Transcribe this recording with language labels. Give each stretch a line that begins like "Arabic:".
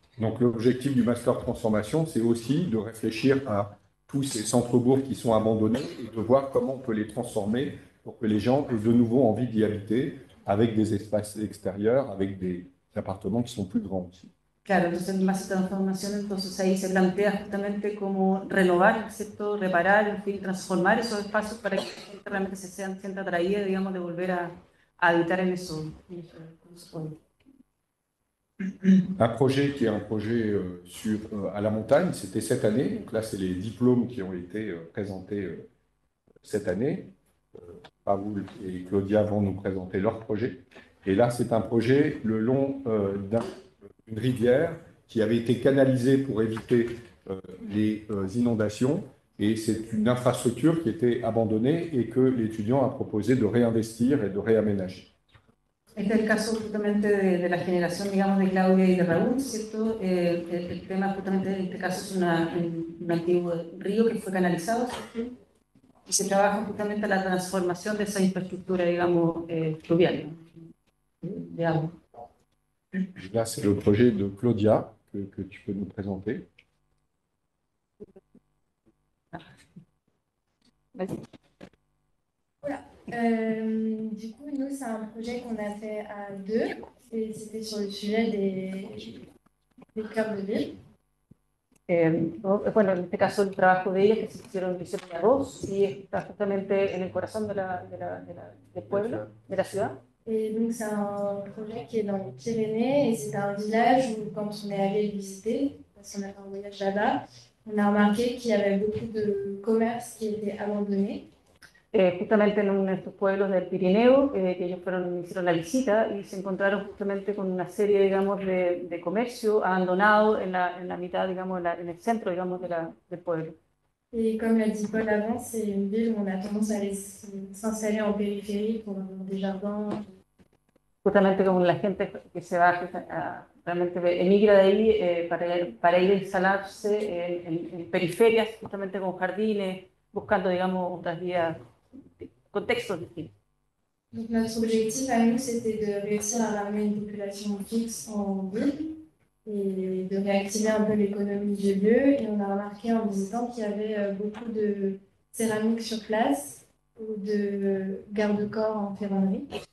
French: Donc l'objectif du Master Transformation, c'est aussi de réfléchir à tous ces centres-bourgs qui sont abandonnés et de voir comment on peut les transformer pour que les gens aient de nouveau envie d'y habiter avec des espaces extérieurs, avec des appartements qui sont plus grands aussi.
Spanish: Claro, entonces el Master Transformación, entonces ahí se plantea justamente cómo renovar, ¿cierto? Reparar, en fin, transformar esos espacios para que la gente realmente se sienta atraída, digamos, de volver a habitar en esos pueblos.
French: Un projet qui est un projet à la montagne, c'était cette année. Donc là, c'est les diplômes qui ont été présentés cette année. Raoul et Claudia vont nous présenter leur projet. Et là, c'est un projet le long d'une rivière qui avait été canalisée pour éviter les inondations. Et c'est une infrastructure qui était abandonnée et que l'étudiant a proposé de réinvestir et de réaménager.
Spanish: Este es el caso justamente de la generación, digamos, de Claudia y de Raúl, ¿cierto? El tema justamente en este caso es un antiguo río que fue canalizado, ¿cierto? Y se trabaja justamente la transformación de esa infraestructura, digamos, fluvial, de agua.
French: Là, c'est le projet de Claudia que tu peux nous présenter. Vas-y. Voilà. Du coup, nous, c'est un projet qu'on a fait à deux. C'était sur le sujet des cœurs de ville.
Spanish: Bueno, en este caso el trabajo de ellas que se hicieron a dos y está justamente en el corazón del pueblo, de la ciudad.
French: Et donc, c'est un projet qui est dans les Pyrénées et c'est un village où, quand on est allé le visiter, parce qu'on a fait un voyage là-bas, on a remarqué qu'il y avait beaucoup de commerces qui étaient abandonnés.
Spanish: Justamente en uno de estos pueblos del Pirineo, que ellos hicieron la visita y se encontraron justamente con una serie, digamos, de comercio abandonado en la mitad, digamos, en el centro, digamos, del pueblo.
French: Et comme l'a dit Paul avant, c'est une ville où on a tendance à aller s'installer en périphérie pour avoir des jardins.
Spanish: Justamente como la gente que se va realmente emigra de ahí para ir a instalarse en periferias, justamente con jardines, buscando, digamos, otras vías, contextos distintos.
French: Donc notre objectif à nous, c'était de réussir à ramener une population fixe en ville et de réactiver un peu l'économie du lieu. Et on a remarqué en visitant qu'il y avait beaucoup de céramique sur place ou de garde-corps en ferronnerie.